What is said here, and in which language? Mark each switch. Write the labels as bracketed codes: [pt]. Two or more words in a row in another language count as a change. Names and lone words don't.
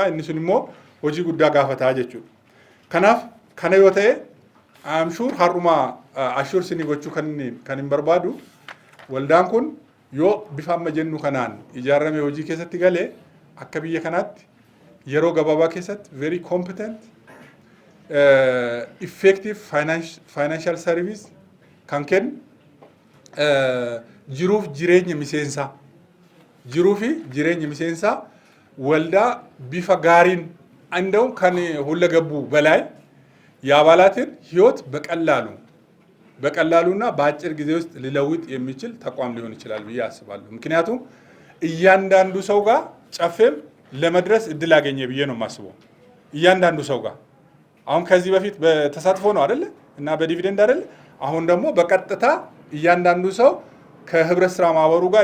[om] Inni sun immoo hojii guddaa gaafataa jechuudha. Kanaaf kana yoo ta'e amshuur har'uma ashuur sinii gochuu kan hin barbaadu waldaan kun yoo bifa amma jennu kanaan ijaarame hojii keessatti galee akka biyya kanaatti yeroo gabaabaa keessatti [en] very competent effective financial service [om] kan kennu jiruuf jireenya miseensaa waldaa bifa gaariin እንደውም kan [am] ሁለገቡ በላይ የአባላትን ህይወት በቀላሉና በአጭር ጊዜ ውስጥ ሊለውጥ የሚችል ተቋም ሊሆን ይችላል ብዬ አስባለሁ። ምክንያቱም እያንዳንዱ ሰው ጋር ጨፌም ለመድረስ እድል ያገኘ ብዬ ነው የማስበው። እያንዳንዱ ሰው ጋር አሁን ከዚህ በፊት በተሳትፎ ነው አይደለ እና በዲቪደንድ አይደለ። አሁን ደግሞ በቀጥታ እያንዳንዱ ሰው ከህብረት ስራ ማህበሩ ጋር